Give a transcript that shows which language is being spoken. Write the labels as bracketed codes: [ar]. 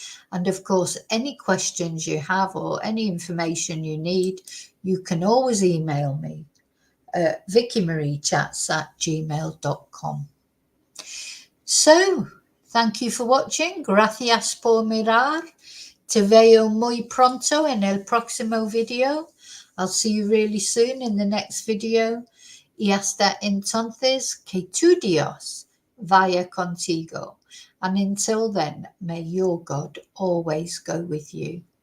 [en] And of course, any questions you have or any information you need, you can always email me at vickymariechats@gmail.com. So, thank you for watching. [es] Gracias por mirar. Te veo muy pronto en el próximo video. [en] I'll see you really soon in the next video. [es] Y hasta entonces, que tu Dios vaya contigo. [en] And until then, may your God always go with you.